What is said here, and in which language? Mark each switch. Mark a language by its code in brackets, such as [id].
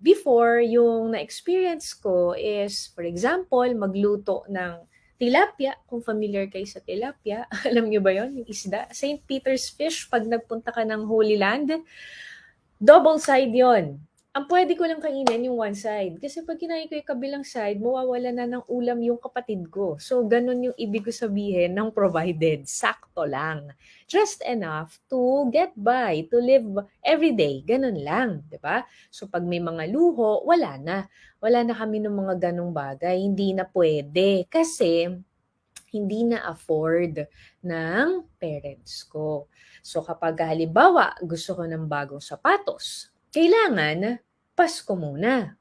[tl] Before, yung na-experience ko is, [en] for example, [tl] magluto ng tilapia, kung familiar kayo sa tilapia. Alam niyo ba yon yung isda? St. Peter's fish, pag nagpunta ka ng Holy Land, double side yon. Ang pwede ko lang kainin yung one side. Kasi pag kinain ko yung kabilang side, mawawala na ng ulam yung kapatid ko. So, ganun yung ibig ko sabihin ng provided. Sakto lang. [en] Just enough to get by, to live every day. [tl] Ganun lang, di ba? So, pag may mga luho, wala na. Wala na kami ng mga ganung bagay. Hindi na pwede. Kasi, hindi na afford ng parents ko. So, kapag halimbawa, gusto ko ng bagong sapatos, kailangan Pasko muna.